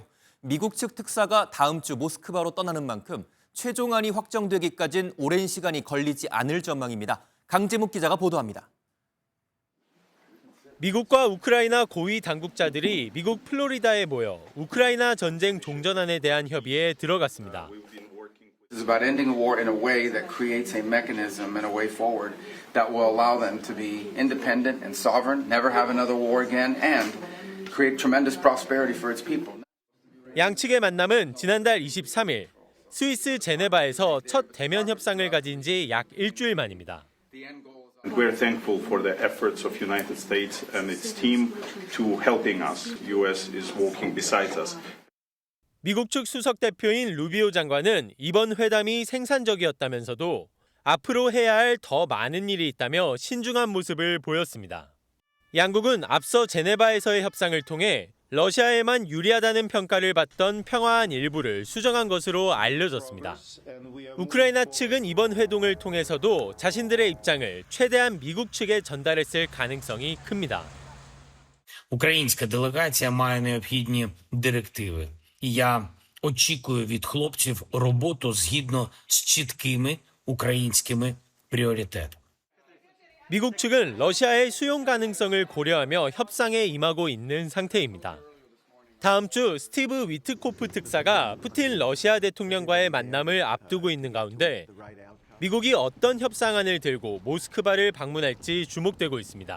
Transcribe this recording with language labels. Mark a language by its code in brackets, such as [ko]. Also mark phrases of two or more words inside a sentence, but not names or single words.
[ko] 미국 측 특사가 다음 주 모스크바로 떠나는 만큼 최종안이 확정되기까지는 오랜 시간이 걸리지 않을 전망입니다. 강재묵 기자가 보도합니다. 미국과 우크라이나 고위 당국자들이 미국 플로리다에 모여 우크라이나 전쟁 종전안에 대한 협의에 들어갔습니다. [en] This is about ending a war in a way that creates a mechanism and a way forward that will allow them to be independent and sovereign, never have another war again, and create tremendous prosperity for its people. [ko] 양측의 만남은 지난달 23일 스위스 제네바에서 첫 대면 협상을 가진 지 약 일주일 만입니다. [en] We're thankful for the efforts of United States and its team to helping us. US is walking beside us. [ko] 미국 측 수석 대표인 루비오 장관은 이번 회담이 생산적이었다면서도 앞으로 해야 할 더 많은 일이 있다며 신중한 모습을 보였습니다. 양국은 앞서 제네바에서의 협상을 통해 러시아에만 유리하다는 평가를 받던 평화안 일부를 수정한 것으로 알려졌습니다. 우크라이나 측은 이번 회동을 통해서도 자신들의 입장을 최대한 미국 측에 전달했을 가능성이 큽니다. [uk] Українська делегація має необхідні директиви. І я очікую від хлопців роботу згідно з чіткими українськими пріоритетами. [ko] 미국 측은 러시아의 수용 가능성을 고려하며 협상에 임하고 있는 상태입니다. 다음 주 스티브 위트코프 특사가 푸틴 러시아 대통령과의 만남을 앞두고 있는 가운데 미국이 어떤 협상안을 들고 모스크바를 방문할지 주목되고 있습니다.